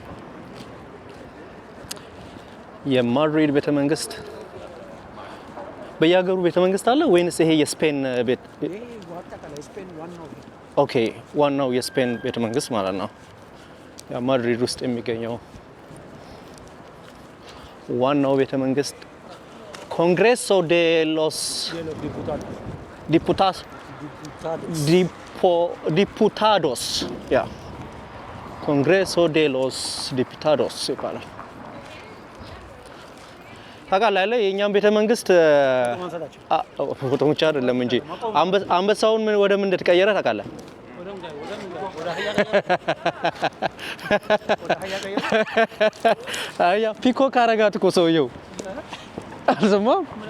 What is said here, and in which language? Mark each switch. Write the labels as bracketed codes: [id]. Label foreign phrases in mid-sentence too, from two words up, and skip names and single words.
[am] የማድሪድ ቤተ መንግስት በየሀገሩ ቤተ መንግስት አለ ወይንስ ይሄ የስፔን ቤት? ኦኬ ዋናው የስፔን ቤተ መንግስት ማለት ነው። ያ ማድሪድ ውስጥ የሚገኘው ዋናው ቤተ መንግስት Congreso de los Diputados. ያ Congreso de los Diputados ይባላል። ታውቃለህ የኛም ቤተ መንግስት ፎቶ ብቻ አይደለም እንጂ አንበሳውን ወደ ምን እንደተቀየረ ታውቃለህ? አያ ፒኮክ አረጋት እኮ ሰውየው አልሰማም?